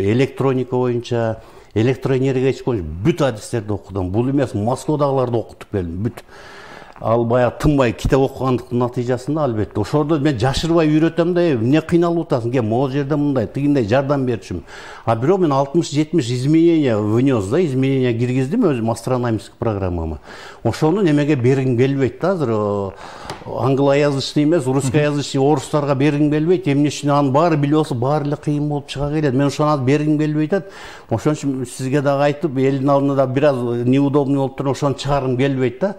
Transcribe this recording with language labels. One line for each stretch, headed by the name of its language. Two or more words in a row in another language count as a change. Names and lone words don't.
Kyrgyz: Электроника боюнча, электроэнергетика боюнча бүт адистерди окудум. Бул эмес Москвадагыларды окутуп келдим. Бүт. Ал баягы тынбай китеп окугандыктын натыйжасында албетте ошордо мен жашырбай үйрөтөм да, эмне кыйналып атасың, кел могул жерде мындай, тигиндей жардам берчүмүн. А бирок мен 60-70
Russian: изменения внес
Kyrgyz: да, изменения киргиздим өзүм астрономический программама. Ошону немеге бергим келбейт да, азыр англоязычный эмес, русскоязычный орустарга бергим келбейт. Эмне үчүн анын баары билип болсо, баары эле кыйын болуп чыга келет. Мен ошону бергим келбейт атат. Ошон үчүн сизге дагы айтып, элдин алдында да бир аз неудобный болуп туруп, ошону чыгаргым келбейт да.